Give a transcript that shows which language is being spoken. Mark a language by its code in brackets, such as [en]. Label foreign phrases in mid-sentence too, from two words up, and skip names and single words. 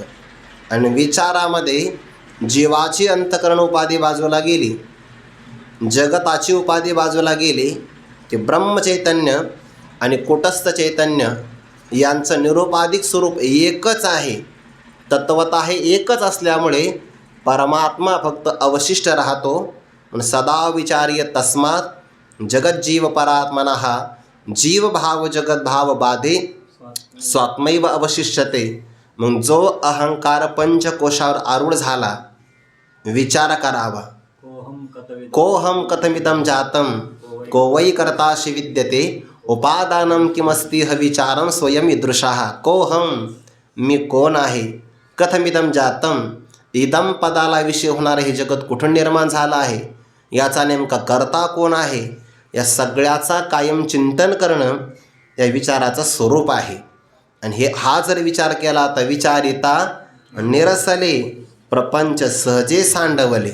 [mr] आणि विचारामध्ये जीवाची अंतकरण उपाधी बाजूला गेली, जगताची उपाधी बाजूला गेली की ब्रह्मचैतन्य आणि कूटस्थ चैतन्य यांचं निरुपाधिक स्वरूप एकच आहे. तत्वतः हे एकच असल्यामुळे परमात्मा फक्त अवशिष्ट राहतो. [sa] सदा विचार्य तस्मात् जगज्जीव परात्मनः, जीवभाव जगद्भाव बाधे स्वात्मैव अवशिष्यते. [mr] मग जो अहंकार पंचकोशावर आरूढ झाला, विचार करावा. [sa] कोहम कथमिदं जातं, को वै कर्तासि विद्यते, उपादानं किमस्ति विचारं स्वयं ईदृशः. कोहम, [mr] मी कोण आहे, [sa] कथमिदं जातं, [mr] इदम पदाला विषय होणारे हे जगत कुठून निर्माण झालं आहे, याचा नेमका कर्ता कोण आहे, या सगळ्याचा कायम चिंतन करणं या विचाराचं स्वरूप आहे. आणि हा जर विचार केला तर विचारिता निरसले, प्रपंच सहजे सांडवले.